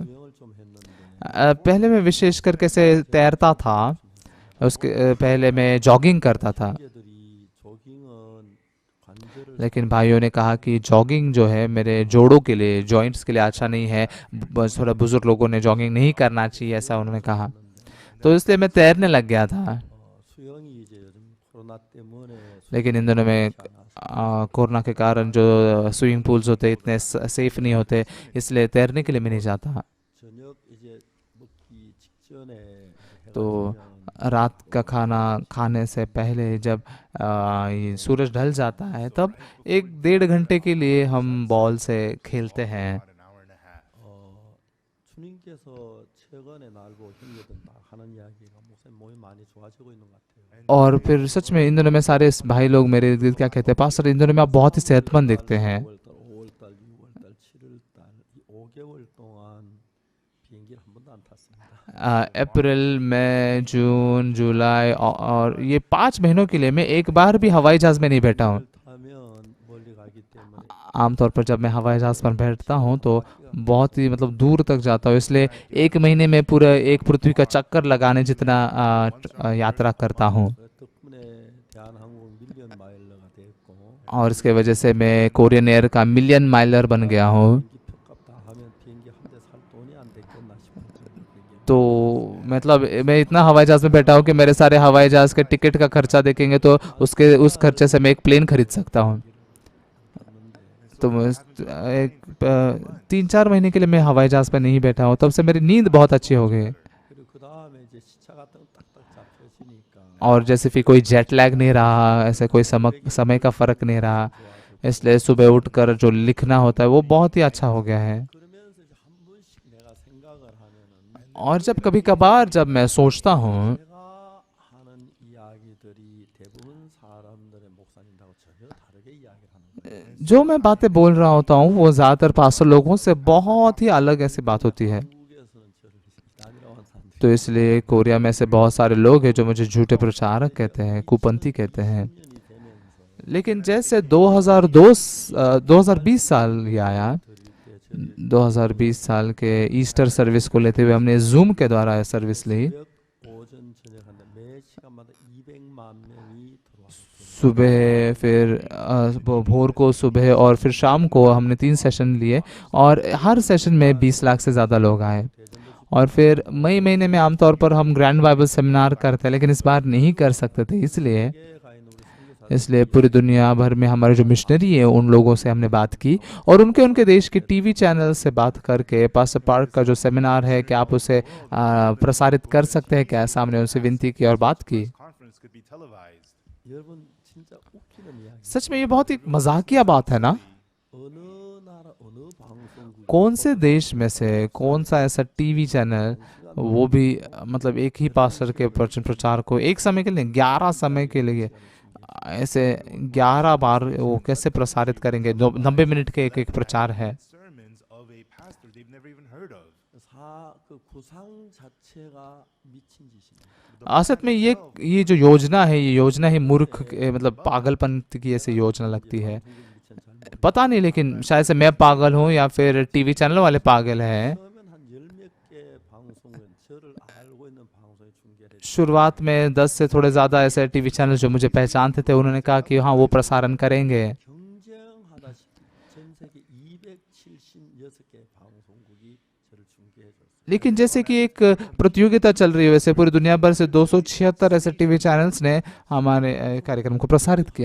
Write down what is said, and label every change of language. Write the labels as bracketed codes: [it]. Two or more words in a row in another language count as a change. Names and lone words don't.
[ko] 수영을 좀 했는데 [hi] पहले मैं विशेष करके से तैरता था, उसके पहले मैं जॉगिंग करता था। [ko] 형제들이 조깅은 관절을 [hi] लेकिन भाइयों ने कहा कि जॉगिंग जो है मेरे जोड़ों के लिए, जॉइंट्स के लिए अच्छा नहीं है, बस थोड़ा बुजुर्ग लोगों ने जॉगिंग नहीं करना चाहिए, ऐसा उन्होंने कहा। तो इसलिए मैं तैरने लग गया था। [ko] 수영이 이제 요즘 코로나 때문에 [hi] लेकिन इन दिनों में कोरोना के कारण जो [en] swimming pools [hi] होते इतने सेफ नहीं होते, इसलिए तैरने के लिए मैं नहीं जाता। [ko] 저녁 इ제 먹기 직전에 해가 तो 지면 [hi] रात का खाना खाने से पहले जब ये सूरज ढल जाता है तब 1-1.5 घंटे के लिए हम बॉल से खेलते हैं। [en] About an hour and a half. [ko] 주님께서 최근에 날고 형제들 막 하는 이야기가 목사님 몸이 많이 좋아지고 있는 것 같아요. [hi] और फिर सच में इन दिनों में सारे भाई लोग मेरे इर्द गिर्द क्या कहते हैं, पास्टर इन दिनों में आप बहुत ही सेहतमंद दिखते हैं। [ko] 5월달, 6월달, 7월달 이 5개월 동안 비행기를 한 번도 안 탔습니다. [hi] अप्रैल मई जून जुलाई और ये 5 महीनों के लिए मैं एक बार भी हवाई जहाज़ में नहीं बैठा हूँ। [ko] 타면 멀리 가기 때문에 [hi] आमतौर पर जब मैं हवाई जहाज़ पर बैठता हूँ तो बहुत ही मतलब दूर तक जाता हूँ, इसलिए 1 महीने में पूरा एक पृथ्वी का चक्कर लगाने जितना यात्रा करता हूँ। [ko] 덕분에 대한항공 밀리언 마일러가 됐고 [hi] और इसके वजह से मैं कोरियन एयर का [en] million miler [hi] बन गया हूँ। [ko] 비행기 표값 다 하면 비행기 한 대 살 돈이 안 됐겠나 싶을 정도로 [hi] तो मतलब मैं इतना हवाई जहाज़ में बैठा हूँ कि मेरे सारे हवाई जहाज़ के टिकट का खर्चा देखेंगे तो उस खर्चे से मैं एक प्लेन खरीद सकता हूँ। तो 3-4 महीने के लिए मैं हवाई जहाज़ पर नहीं बैठा हूँ, तब से मेरी नींद बहुत अच्छी हो गई। [ko] 그리고 그 다음에 이제 시차 같은 거 딱딱 잡혀지니까 [hi] और जैसे फिर कोई [en] jet lag [hi] नहीं रहा, ऐसे कोई समय का फ़र्क नहीं रहा, इसलिए सुबह उठकर जो लिखना होता है वो बहुत ही अच्छा हो गया है। [ko] 그러면서 이제 한 번씩 내가 생각을 하면은 [hi] और जब कभी कभार जब मैं सोचता हूँ [ko] 내가 하는 이야기들이 대부분 사람들의 목사님들하고 전혀 다르게 이야기를 하는 거예요. [hi] जो मैं बातें बोल रहा होता हूँ वो ज़्यादातर पास्टर लोगों से बहुत ही अलग ऐसी बात होती है। [ko] 한국에서는 저를 이단이라고 하는 사람들이 [hi] तो इसलिए कोरिया में ऐसे बहुत सारे लोग हैं जो मुझे झूठे प्रचारक कहते हैं, कुपंथी कहते हैं। [ko] 10년이 되면서 [hi] लेकिन जैसे 2020 साल ये आया, [ko] 드릴 때 저희 [hi] 2020 साल के [en] Easter service [hi] को लेते हुए हमने जूम के द्वारा सर्विस ली। [ko] 새벽, 오전, 저녁 한다 매 시간마다 200만 명이 들어왔어요. [hi] सुबह फिर भोर को सुबह और फिर शाम को हमने 3 सेशन लिए और हर सेशन में 20 लाख से ज़्यादा लोग आए। और फिर मई महीने में आमतौर पर हम [en] grand Bible seminar [hi] करते हैं, लेकिन इस बार नहीं कर सकते थे, इसलिए पूरी दुनिया भर में हमारे जो मिशनरी है उन लोगों से हमने बात की और उनके देश के [en] TV channel [hi] से बात करके पास्टर पार्क का जो सेमिनार है क्या आप उसे प्रसारित कर सकते हैं क्या, सामने उनसे विनती की और बात की। [en] Conference could be televised. [ko] 여러분 진짜 웃기는 이야기. [hi] सच में ये बहुत ही मजाकिया बात है ना। [ko] 어느 나라 어느 방송국 [hi] कौन से देश में से कौन सा ऐसा [en] TV channel, [hi] वो भी मतलब एक ही पास्टर के वचन प्रचार को एक समय के लिए 11 समय के लिए ऐसे 11 बार वो कैसे प्रसारित करेंगे। 90 मिनट के एक प्रचार है। [en] Sermons of a pastor they've never even heard of. [ko] 그 구상 자체가 미친 짓입니다. [hi] असल में ये जो योजना है, ये योजना ही मूर्ख मतलब पागलपन की ऐसी योजना लगती है। पता नहीं, लेकिन शायद से मैं पागल हूँ या फिर टीवी चैनल वाले पागल हैं। [ko] 처음엔 한 10몇 개 방송은 저를 알고 있는 방송에 중계를 했어요. [hi] शुरुआत में 10 से थोड़े ज़्यादा ऐसे [en] TV channel [hi] जो मुझे पहचानते थे उन्होंने कहा कि हाँ वो प्रसारण करेंगे। [ko] 경쟁하다시피 전 세계 276개 방송국이 저를 중계해 줬어요. [hi] लेकिन जैसे कि एक प्रतियोगिता चल रही है वैसे पूरी दुनिया भर से 276 ऐसे [en] TV channels [hi] ने हमारे कार्यक्रम को प्रसारित किया।